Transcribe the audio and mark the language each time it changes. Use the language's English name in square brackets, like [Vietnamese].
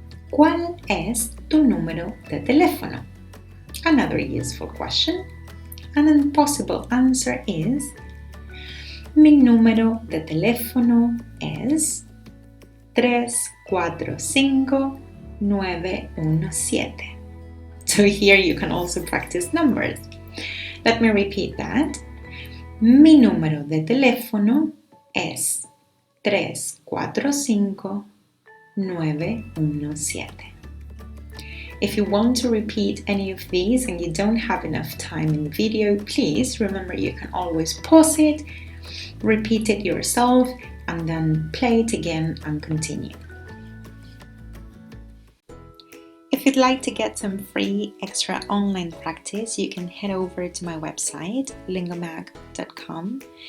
[Spanish] ¿Cuál es tu número de teléfono? [English] Another useful question. And a possible answer is, [Spanish] mi número de teléfono es 345917. [English] So here you can also practice numbers. Let me repeat that. [Spanish] Mi número de teléfono es 345917. [English] If you want to repeat any of these and you don't have enough time in the video, please remember you can always pause it, repeat it yourself, and then play it again and continue. If you'd like to get some free extra online practice, you can head over to my website, lingomag.com.